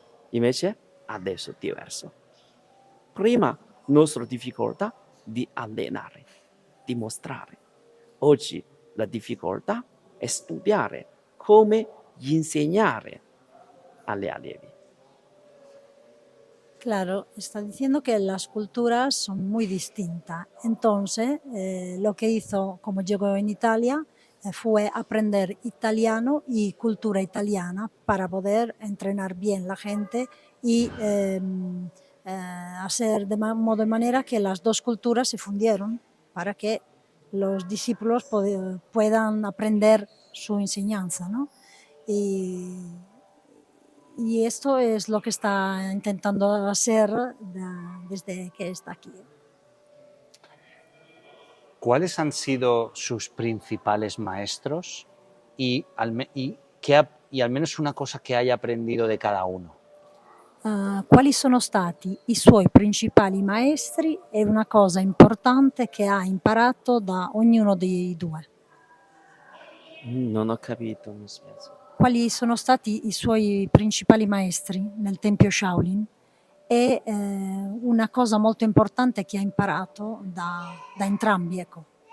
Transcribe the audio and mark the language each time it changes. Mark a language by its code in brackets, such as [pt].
[it] Invece adesso è diverso. Prima nostra difficoltà di allenare. dimostrare. Oggi la difficoltà è studiare come insegnare agli allievi. [es] Claro, está diciendo que las culturas son muy distintas. Entonces, lo que hizo, como llegó en Italia, fue aprender italiano y cultura italiana para poder entrenar bien la gente y hacer de modo de manera que las dos culturas se fundieron para que los discípulos puedan aprender su enseñanza, ¿no? Y, y esto es lo que está intentando hacer desde que está aquí. ¿Cuáles han sido sus principales maestros y al menos una cosa che haya aprendido de cada uno? [it] Quali sono stati i suoi principali maestri e una cosa importante che ha imparato da ognuno dei due? Non ho capito, mi spiace. Quali sono stati i suoi principali maestri nel tempio Shaolin e una cosa molto importante che ha imparato da entrambi, ecco.